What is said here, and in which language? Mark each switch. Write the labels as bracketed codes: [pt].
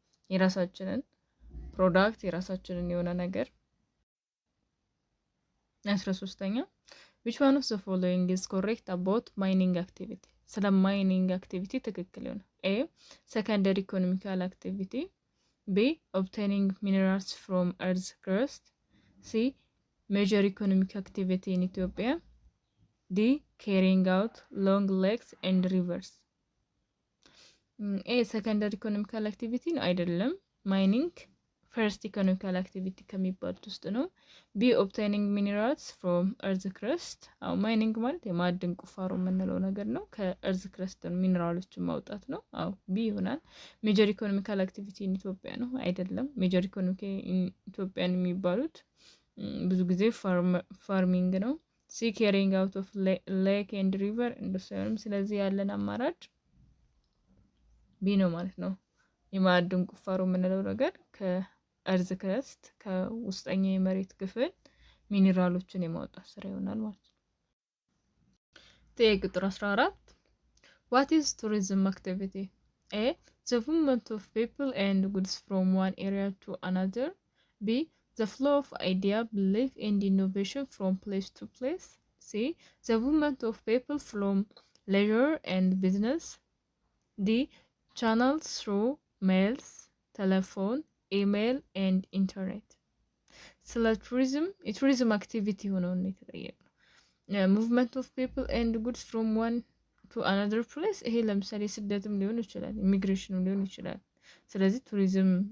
[am] የራሳችንን ፕሮዳክት የራሳችንን የሆነ ነገር 13ኛ [en] which one of the following is correct about mining activity? [am] ስለ ማይኒንግ አክቲቪቲ ትክክል ይሆነ [en] A secondary economical activity. B obtaining minerals from earth's crust. C major economic activity in Ethiopia. D carrying out long lakes and rivers. A secondary economical activity [am] ነው አይደለም። ማይኒንግ ፈርስት ኢኮኖሚካል አክቲቪቲ ከሚባሉት ውስጥ ነው። ቢ [en] ኦብቴኒንግ ሚኒራልስ ፍሮም እርዝ ክረስት። [am] ማይኒንግ ማለት የማዕድን ቁፋሮ የምንለው ነገር ነው። ከእርዝ ክረስት ሚኒራሎችን ማውጣት ነው። ቢ ይሆናል። [en] ሜጀር ኢኮኖሚካል አክቲቪቲ ኢን ኢትዮጵያ [am] ነው አይደለም። ሜጀር ኢኮኖሚክ ኢትዮጵያን የሚባሉት ብዙ ጊዜ ፋርሚንግ ነው። ሲ [en] ካሪንግ አውት ኦፍ ሌክ ኤንድ ሪቨር [am] እንደሱ አይሆንም። ስለዚህ ያለን አማራጭ ቢ ነው ማለት ነው። የማዕድን ቁፋሮ የምንለው ነገር ከእርዝ ክረስት ከውስጠኛ የመሬት ክፍል ሚኒራሎችን የማውጣት ስራ ይሆናል ማለት ነው። ጥያቄ ቁጥር 14 [en] What is tourism activity? A the movement of people and goods from one area to another. B the flow of idea, belief and innovation from place to place. C the movement of people from leisure and business. D channels through mails, telephone, email and internet. [am] ስለ የቱሪዝም አክቲቪቲ ሆኖ ነው የተጠየቀው። [en] ሙቭመንት ኦፍ ፒፕል ኤንድ ጉድስ ፍሮም ዋን ቱ አናዘር ፕሌስ። [am] ይሄ ለምሳሌ ስደትም ሊሆን ይችላል፣ ኢሚግሬሽንም ሊሆን ይችላል። ስለዚህ ቱሪዝም